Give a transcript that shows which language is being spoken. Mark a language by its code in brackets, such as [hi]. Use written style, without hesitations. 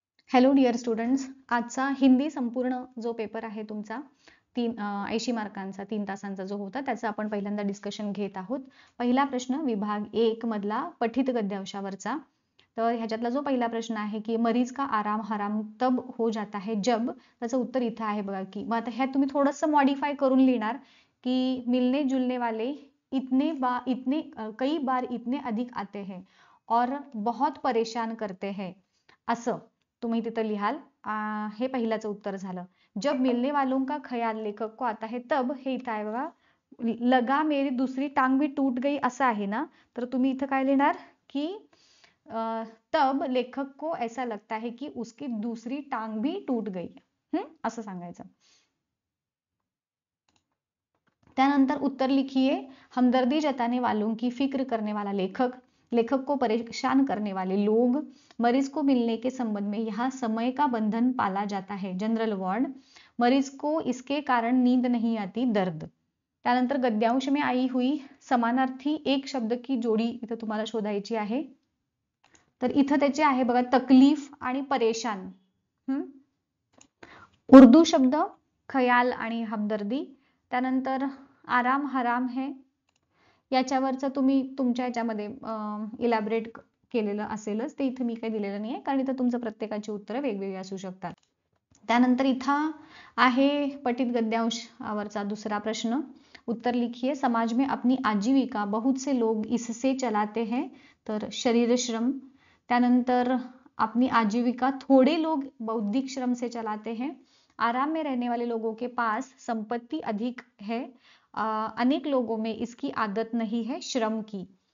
[mr] Hello dear students, आजचा हिंदी संपूर्ण जो पेपर आहे तुमचा 80 मार्कांचा 3 तासांचा जो होता त्याचा आपण पहिल्यांदा डिस्कशन घेत आहोत. पहिला प्रश्न विभाग 1 मधला पठित गद्यांशावरचा. तर ह्याच्यातला जो पहिला प्रश्न आहे की [hi] मरीज का आराम हराम तब हो जाता है जब, [mr] त्याचं उत्तर इथं आहे बघा. की मग आता ह्यात तुम्ही थोडंसं मॉडिफाय करून लिहिणार की [hi] मिलने जुलने वाले कई बार इतने अधिक आते हैं और बहुत परेशान करते हैं, [mr] असं तुम्ही तिथं लिहाल. हे पहिल्याचं उत्तर झालं. [hi] जब मिलने वालों का ख्याल लेखक को आता है तब, [mr] हे इथं आहे बघा. [hi] लगा मेरी दूसरी टांग भी टूट गई [mr] असं आहे ना, तर तुम्ही इथं काय लिहिणार की [hi] तब लेखक को ऐसा लगता है कि उसकी दूसरी टांग भी टूट गई, [mr] असं सांगायचं. [hi] त्यानंतर उत्तर लिखिए. हमदर्दी जताने वालों की फिक्र करने वाला लेखक, लेखक को परेशान करने वाले लोग, मरीज को मिलने के संबंध में यहाँ समय का बंधन पाला जाता है, जनरल वार्ड, मरीज को इसके कारण नींद नहीं आती, दर्द. त्यानंतर गद्यांश में आई हुई समानार्थी एक शब्द की जोडी [mr] इथं तुम्हाला शोधायची आहे. तर इथं त्याचे आहे बघा तकलीफ आणि परेशान. उर्दू शब्द खयाल आणि हमदर्दी. त्यानंतर [hi] आराम हराम है, [mr] याच्यावरचं तुम्ही तुमच्या याच्यामध्ये इलॅबरेट केलेलं असेलच, ते इथं मी काही दिलेलं नाही आहे कारण इथं तुमचं प्रत्येकाची उत्तरं वेगवेगळी असू शकतात. त्यानंतर इथं आहे पठित गद्यांशावरचा दुसरा प्रश्न. [hi] उत्तर लिखिए. समाज में अपनी आजीविका बहुत से लोग इससे चलाते हैं, तर शरीर श्रम. त्यानंतर अपनी आजीविका थोड़े लोग बौद्धिक श्रम से चलाते हैं. आराम में रहने वाले लोगों के पास संपत्ति अधिक है, अनेक लोगों में इसकी आदत नहीं है, श्रम की.